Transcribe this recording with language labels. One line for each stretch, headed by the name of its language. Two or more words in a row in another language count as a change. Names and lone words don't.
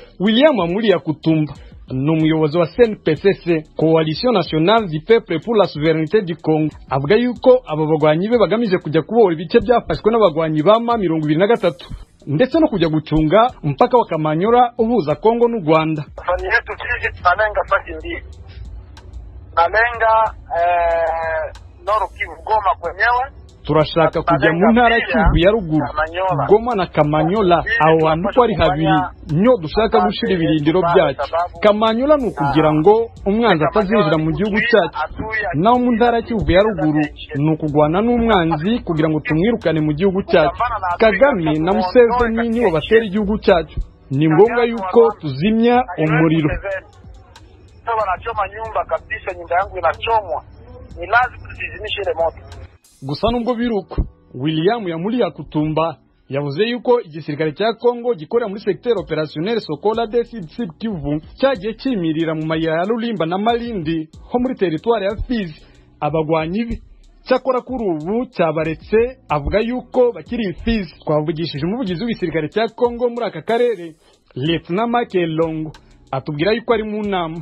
Kinyarwanda: William Amuri ya Kutumba ni umuyobozi wa CNPCC, Coalition Nationale du Peuple pour la Souveraineté du Congo, avuga yuko aba bagwanyi be bagamije kujya kubohora ibice byafashwe n'abagwanyi ba M23 ndetse no kujya gucunga mpaka wa Kamanyola uhuza Kongo n'u Rwanda.
Swahili: Fani yetu sisi tunalenga fasi mbili. Nalenga Nord Kivu Goma kwenyewe.
Kinyarwanda: Turashaka kujya mu ntara Kivu ya ruguru Goma na Kamanyola, aho hantu ko ari habiri nyo dushaka gushira ibirindiro byacu. Kamanyola ni ukugira ngo umwanzi atazinjira mu gihugu cyacu, naho mu ntara Kivu ya ruguru ni ukugwana n'umwanzi kugira ngo tumwirukane mu gihugu cyacu. Kagame na Museveni nibo batera igihugu cyacu, ni ngombwa yuko tuzimya umuriro.
Swahili: Wanachoma nyumba kabisa, nyumba yangu inachomwa, ni lazima tuzizimishe ile moto.
Kinyarwanda: Gusa nubwo biruko, William Yamuri ya Kutumba yavuze yuko igisirikare cya Kongo gikorera muri
French: secteur opérationnel
Kinyarwanda: Sokola de Sud Kivu cyagiye kimirira mu mayira ya Rulimba na Malindi ho muri teritwari ya Fizi. Abagwanyi be cyakora kuri ubu cyabaretse, avuga yuko bakiri Fizi. Twavugishije umuvugizi w'igisirikare cya Kongo muri aka karere, Lieutenant Makelongo, atubwira yuko ari mu nama.